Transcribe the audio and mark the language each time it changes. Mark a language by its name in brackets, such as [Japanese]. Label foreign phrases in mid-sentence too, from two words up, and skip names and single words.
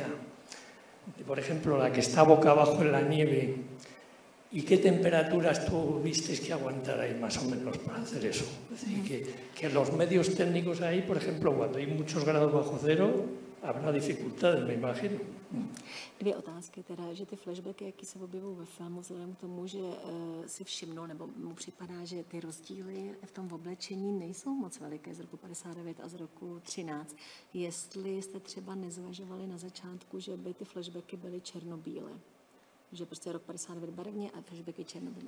[Spanish] Por ejemplo, la que está boca abajo en la nieve, ¿y qué temperaturas tú vistes que aguantar ahí más o menos para hacer eso? Es decir, que los medios técnicos ahí, por ejemplo, cuando hay muchos grados bajo cero, habrá dificultades, me imagino. [Czech] Dvě otázky, teda, že ty flashbacky, jaký se objevují ve filmu, vzhledem k tomu, že si všimnul, nebo mu připadá, že ty rozdíly v tom oblečení nejsou moc veliké z roku 59 a z roku 13. Jestli jste třeba nezvažovali na začátku, že by ty flashbacky byly černobílé, že prostě rok 59 barevně a flashbacky černobílé.